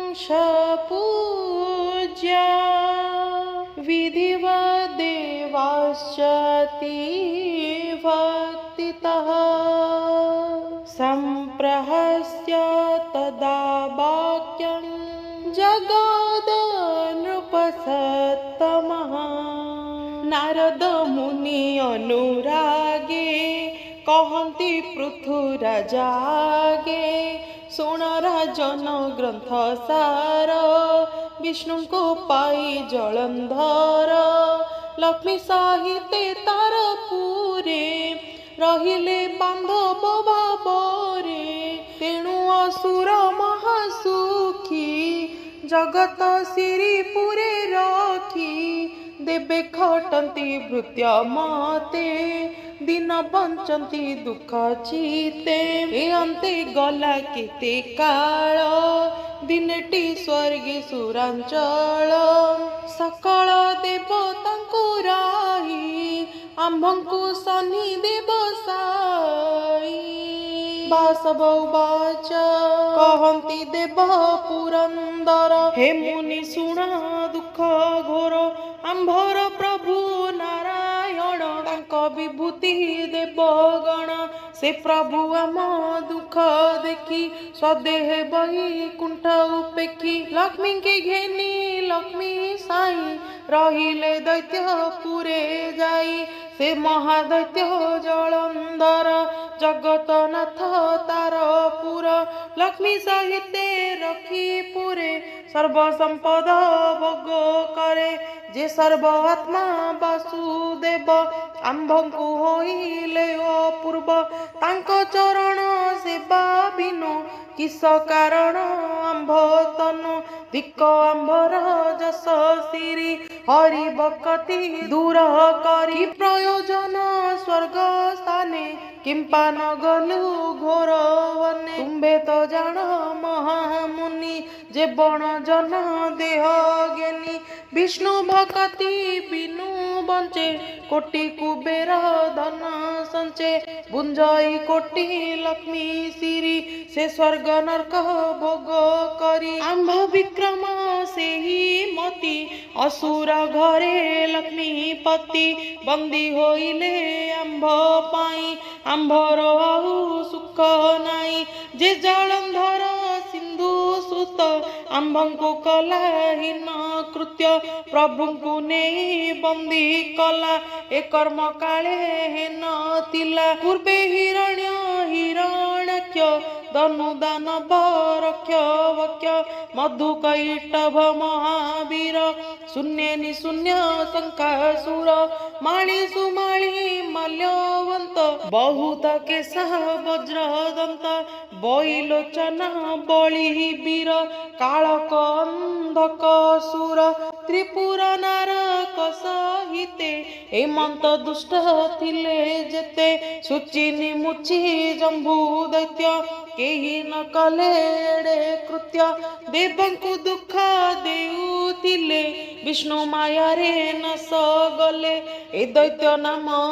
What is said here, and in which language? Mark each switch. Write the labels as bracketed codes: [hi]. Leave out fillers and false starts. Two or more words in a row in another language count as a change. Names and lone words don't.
[sa] पूज्या विधिवत् देवाश्चति भक्तितः सम्प्रहस्य तदा वाक्यं जगदनृपसत्तमः [or] ନାରଦ ମୁନି ଅନୁରାଗେ କହନ୍ତି ପୃଥୁରାଜାଗେ ଶୁଣ ରାଜନ ଗ୍ରନ୍ଥ ସାର ବିଷ୍ଣୁ କୋ ପାଇ ଜଳନ୍ଧର ଲକ୍ଷ୍ମୀ ସହିତେ ତାର ପୁରେ ରହିଲେ ବାନ୍ଧବ ଭାବରେ ତେଣୁ ଅସୁର ମହାସୁଖୀ ଜଗତ ସିରୀ ପୁରେ ରଖି ଦେବେ ଖଟନ୍ତି ଭୃତ୍ୟ ମତେ ଦିନ ବଞ୍ଚନ୍ତି ଦୁଖ ଚିତେ ଏ ଅନ୍ତେ ଗଲା କେତେ କାଳ ଦିନଟି ସ୍ୱର୍ଗେ ସୁରାଞ୍ଚଳ ସକଳ ଦେବତାଙ୍କୁ ରାହି ଆମ୍ଭଙ୍କୁ ଶନି ଦେବ ସାଇ [sa] बासव उवाच [or] କହନ୍ତି ଦେବ ପୁରନ୍ଦର ହେ ମୁନି ଶୁଣ ଦୁଖ ଘୋର ଆମ୍ଭର ପ୍ରଭୁ ନାରାୟଣ ତାଙ୍କ ବିଭୂତି ଦେବଗଣ ସେ ପ୍ରଭୁ ଆମ ଦୁଖ ଦେଖି ସ୍ୱଦେହ ବୈକୁଣ୍ଠ ଉପେକ୍ଷି ଲକ୍ଷ୍ମୀ କେ ଘେନି ଲକ୍ଷ୍ମୀ ସାଇ ରହିଲେ ଦୈତ୍ୟ ପୁରେ ଯାଇ ସେ ମହାଦୈତ୍ୟ ଜଳନ୍ଧର ଜଗତନାଥ ତାର ପୁର ଲକ୍ଷ୍ମୀ ସହିତେ ରଖି ପୁରେ ସର୍ବ ସମ୍ପଦ ଭୋଗ କରେ ଯେ ସର୍ବ ଆତ୍ମା ବାସୁଦେବ ଆମ୍ଭଙ୍କୁ ହୋଇଲେ ଅପୂର୍ବ ତାଙ୍କ ଚରଣ ସେବା ବିନୁ କିସ କାରଣ ଆମ୍ଭ ତନୁ ଧିକ ଆମ୍ଭର ଯଶ ସିରୀ ହରି ଭକ୍ତି ଦୂର କରି ପ୍ରୟୋଜନ ସ୍ୱର୍ଗ ସ୍ଥାନେ କିମ୍ପା ନ ଗଲୁ ଘୋର ବନେ ତୁମ୍ଭେ ତୋ ଜାଣ ମହାମୁନି ଯେ ବଣ ଜନ ଦେହ ଜ୍ଞାନୀ ବିଷ୍ଣୁ ଭକ୍ତି ବିନୁ ବଞ୍ଚେ କୋଟି କୁବେର ଧନ ସଞ୍ଚେ ବୁଞ୍ଜାଇ କୋଟି ଲକ୍ଷ୍ମୀ ସିରୀ ସେ ସ୍ୱର୍ଗ ନରକ ଭୋଗ କରି ଆମ୍ଭ ବିକ୍ରମ ସେ ହି ମତି ଅସୁର ଘରେ ଲକ୍ଷ୍ମୀ ପତି ବନ୍ଦୀ ହୋଇଲେ ଆମ୍ଭ ପାଇ ଆମ୍ଭର ଆଉ ସୁଖ ନାଇ ଯେ ଜଳନ୍ଧର ସିନ୍ଧୁ ସୁତ ଆମ୍ଭଙ୍କୁ କଳାହୀନ କୃତ୍ୟ ପ୍ରଭୁଙ୍କୁ ନେଇ ବନ୍ଦୀ କଲା ଏ କର୍ମ କାଳେ ହେନ ତିଳା ପୂର୍ବେ ହିରଣ୍ୟ ହିରଣ୍ୟାକ୍ଷ ଧନୁଦାନବ ରକ୍ଷ ବକ୍ଷ ମଧୁକୈଟଭ ମହାବୀର ଶୂନ୍ୟ ନିଶୂନ୍ୟ ଶଙ୍କାସୁର ମାଳୀ ସୁମାଳୀ ମାଲ୍ୟବନ୍ତ ବହୁତ କେଶ ବଜ୍ରଦନ୍ତ ବୈଲୋଚନ ବଳୀ ବୀର କାଳକ ଅନ୍ଧକ ସୁର ତ୍ରିପୁର ନାରକ ସହିତେ ହେମନ୍ତ ଦୁଷ୍ଟ ଥିଲେ ଯେତେ ସୁଚିନୀ ମୁଚି ଜମ୍ବୁ ଦୈତ୍ୟ କେହି ନ କଲେ ଏଡ଼େ କୃତ୍ୟ ଦେବଙ୍କୁ ଦୁଖ ଦେଉଥିଲେ ବିଷ୍ଣୁ ମାୟା ରେ ନସ ଗଲେ ଏ ଦୈତ୍ୟ ନାମ